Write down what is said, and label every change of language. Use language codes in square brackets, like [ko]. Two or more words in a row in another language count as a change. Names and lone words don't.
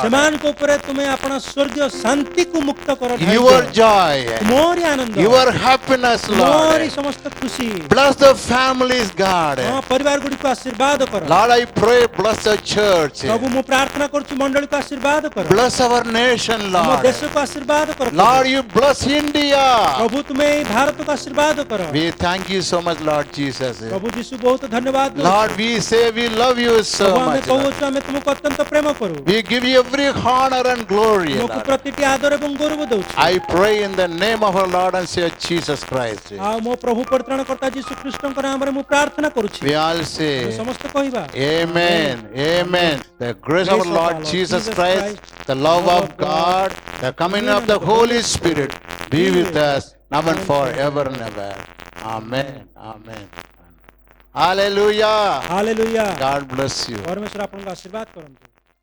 [or] ସେମାନଙ୍କ ଉପରେ ତୁମେ ଆପଣ ସ୍ୱର୍ଗୀୟ ଶାନ୍ତିକୁ ମୁକ୍ତ କର। [en] Your joy, [or] ମୋରି ଆନନ୍ଦ, [en] your happiness, [or] ମୋରି [en] Lord. [or] ସମସ୍ତ ଖୁସି। [en] Bless the families, God. [or] ହଁ ପରିବାର ଗୁଡ଼ିକୁ ଆଶୀର୍ବାଦ କର। [en] Lord, I pray, bless the church. [or] ପ୍ରଭୁ ମୁଁ ପ୍ରାର୍ଥନା କରୁଛି ମଣ୍ଡଳୀକୁ ଆଶୀର୍ବାଦ କର। [en] Bless our nation, [or] ଆମ [en] Lord. [or] ଦେଶକୁ ଆଶୀର୍ବାଦ କର। [en] Lord, you bless India. [or] ପ୍ରଭୁ ତୁମେ ଏଇ ଭାରତକୁ ଆଶୀର୍ବାଦ କର। [en] We thank you so much, Lord Jesus. [or] ପ୍ରଭୁ ଯୀଶୁ ବହୁତ ଧନ୍ୟବାଦ ଦଉଛୁ। [en] Lord, we say we love you so [or] ପ୍ରଭୁ ଆମେ [en] much. Lord. [or] କହୁଛୁ ଆମେ ତୁମକୁ ଅତ୍ୟନ୍ତ ପ୍ରେମ କରୁ। [en] We give you every honor and glory. [or] ତୁମକୁ [en] Lord. [or] ପ୍ରତିଟି ଆଦର ଏବଂ ଗୌରବ ଦଉଛୁ। [en] I pray in the name of our Lord and Savior Jesus Christ. [or] ଆଉ ମୋ ପ୍ରଭୁ ପରିତ୍ରାଣକର୍ତ୍ତା ଯୀଶୁ ଖ୍ରୀଷ୍ଟଙ୍କ ନାମରେ ମୁଁ ପ୍ରାର୍ଥନା କରୁଛି। [en] We all [or] ଆମେ [en] say, [or] ସମସ୍ତେ କହିବା [en] Amen. Amen. The grace of our Lord Jesus Christ, the love of God, the communion of the Holy Spirit be with us now and forever and ever. Amen. Amen. Hallelujah. [or] ହାଲେଲୁୟା। [en] God bless you. [or] ପରମେଶ୍ୱର ଆପଣଙ୍କୁ ଆଶୀର୍ବାଦ କରନ୍ତୁ।